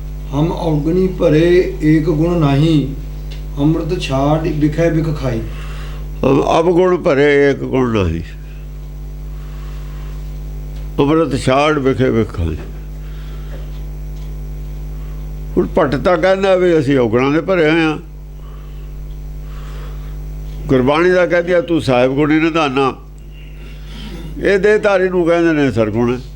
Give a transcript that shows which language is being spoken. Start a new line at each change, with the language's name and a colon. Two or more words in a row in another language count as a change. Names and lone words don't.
Punjabi: ਹਮ ਅਵਗੁਣਿ ਭਰੇ ਏਕ ਗੁਣ ਨਾਹੀ, ਅੰਮ੍ਰਿਤ ਛਾਡਿ ਬਿਖੈ ਬਿਖ ਖਾਈ। ਹਮ ਅਵਗੁਣ ਭਰੇ ਏਕ ਗੁਣ ਨਹੀਂ, ਅੰਮ੍ਰਿਤ ਛਾਡਿ ਬਿਖੇ ਬਿਖ ਖਾਈ। ਹੁਣ ਭੱਟ ਤਾਂ ਕਹਿੰਦਾ ਵੀ ਅਸੀਂ ਔਗਣਾਂ ਦੇ ਭਰੇ ਹੋਏ ਹਾਂ। ਗੁਰਬਾਣੀ ਦਾ ਕਹਿੰਦੀ ਆ ਤੂੰ ਸਾਹਿਬ ਗੁਣੀ ਨਿਧਾਨਾ, ਇਹ ਦੇਹਧਾਰੀ ਨੂੰ ਕਹਿੰਦੇ ਨੇ ਸਰਗੁਣ।